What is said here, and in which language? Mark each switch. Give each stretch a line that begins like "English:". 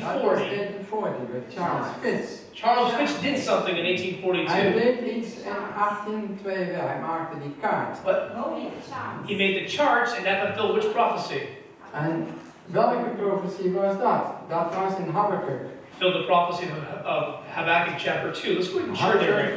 Dutch: Dat was 1840, but Charles Fitz.
English: Charles Fitch did something in
Dutch: Hij 1842. deed iets in 1842, hij maakte die kaart.
English: But he made the charts, and that fulfilled which prophecy?
Dutch: En welke profetie was dat? Dat was in Habakkuk.
English: Fulfilled the prophecy of Habakkuk chapter 2. Let's go ahead and turn there very